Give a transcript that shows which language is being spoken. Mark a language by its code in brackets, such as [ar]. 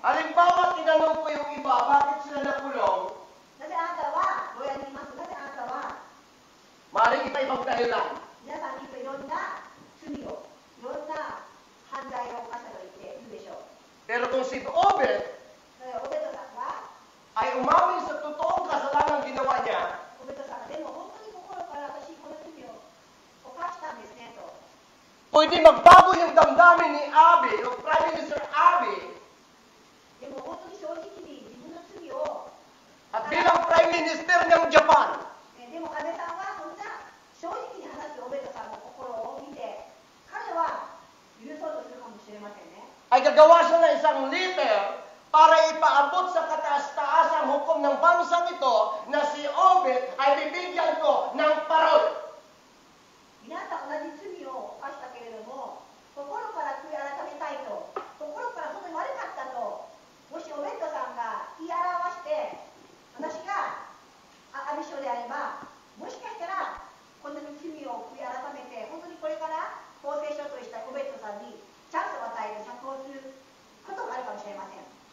[tl] Halimbawa, tinanong ko yung iba, bakit sila nakulong? [ja] なぜあなたは牢屋にいます？なぜあなたは [tl] Maring iba-ibang dahilan. [ja] 皆さんきっといろんな罪を、いろんな犯罪を犯したと言っているでしょう。 [tl] Pero kung si Obed [ja] それオベトさんが [tl] ay umamin sa totoong kasalanan ginawa niya, [ja] オベトさんがでも本当に心から私この罪を犯したんですねと。 [tl] pwede magbago yung damdamin ni Abiy, o Prime Minister Abiy, [ja] でも本当に正直に自分の罪を、 [tl] at bilang Prime Minister ng Japan, [ja] でも安倍さんはそんな正直に話すオベトさんの心を見て、彼は許そうとするかもしれませんね。 [tl] ay gagawa siya ng isang letter para ipaabot sa kataas-taasang hukom ng bansang ito na si Obed ay bibigyan ko ng parol. [ja] 皆さん同じ罪を犯したけれども、心から悔い改めたいと、心から本当に悪かったと、もしオベットさんが言い表して、私が安倍首相であれば、もしかしたらこんなに罪を悔い改めて、本当にこれから公正処理したオベットさんにチャンスを与える、釈放することがあるかもしれません。